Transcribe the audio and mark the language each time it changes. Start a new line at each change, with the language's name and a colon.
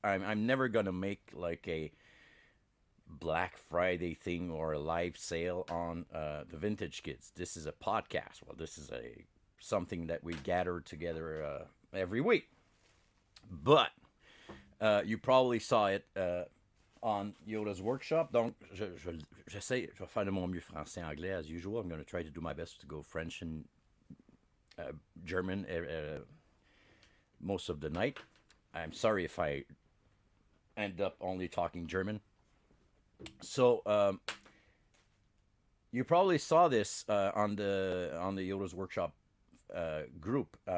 English: I'm never gonna make like a Black Friday thing or a live sale on the Vintage Kids. This is a podcast. Well, this is a something that we gather together every week. But you probably saw it on Yoda's workshop.
French: Donc, j'essaie, je vais faire de mon mieux français-anglais
English: as usual. I'm going to try to do my best to go French and German most of the night. I'm sorry if I end up only talking German. So you probably saw this on the Yoda's Workshop group.